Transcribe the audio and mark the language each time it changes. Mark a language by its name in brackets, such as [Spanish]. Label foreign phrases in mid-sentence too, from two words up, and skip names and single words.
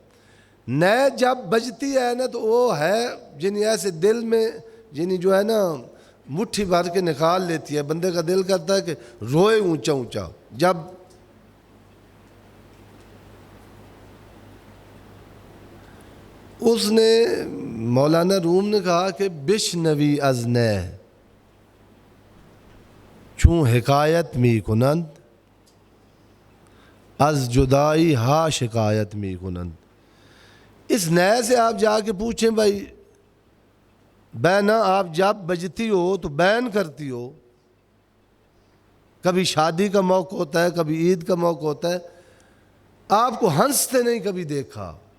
[Urdu] نئے جب بجتی ہے نا تو وہ ہے جنہیں ایسے دل میں جنہیں جو ہے نا مٹھی بھر کے نکال لیتی ہے، بندے کا دل کرتا ہے کہ روئے اونچا اونچا. جب اس نے مولانا روم نے کہا کہ [Persian] بشنوی از نئے چون حکایت می کنند، از جدائی ہا شکایت می کنند. [Urdu] اس نئے سے آپ جا کے پوچھیں بھائی بینا، آپ جب بجتی ہو تو بین کرتی ہو، کبھی شادی کا موقع ہوتا ہے، کبھی عید کا موقع ہوتا ہے، آپ کو ہنستے نہیں کبھی دیکھا.